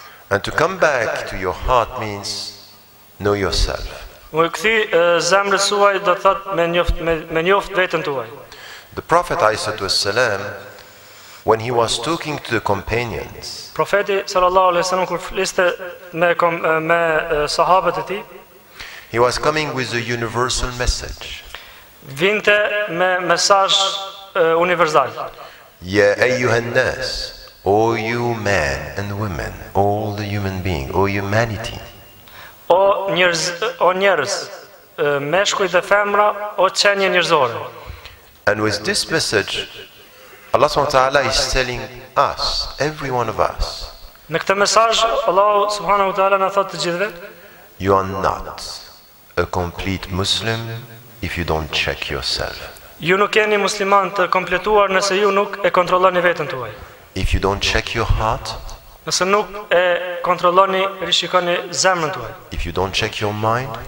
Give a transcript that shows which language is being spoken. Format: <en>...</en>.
<en>And to come back to your heart means know yourself.</en> <sq>U kthy zemrës suaj do të thotë me njoft veten tuaj.</sq> <en>The Prophet ﷺ, when he was talking to the companions,</en> <sq>Profeti sallallahu alaihi wasallam kur fliste me sahabët e tij,</sq> <en>he was coming with a universal message.</en> <sq>Vinte me mesazh universal.</sq> <ar>Ya ayyuhan nas,</ar> <en>O you men and women, all the human being, O humanity.</en> <sq>O njerëz, meshkuj dhe femra, o qenje njerëzore.</sq> <en>And with this message, Allah subhanahu wa ta'ala is telling us, every one of us,</en> <sq>Në këtë mesazh Allah subhanahu wa ta'ala na thotë të gjithëve,</sq> <en>you are not a complete Muslim if you don't check yourself.</en> <sq>Ju nuk jeni musliman të kompletuar nëse ju nuk e kontrolloni veten tuaj.</sq> <en>If you don't check your heart,</en> <sq>Nëse nuk e kontrolloni, rishikoni zemrën tuaj.</sq> <en>if you don't check your mind,</en>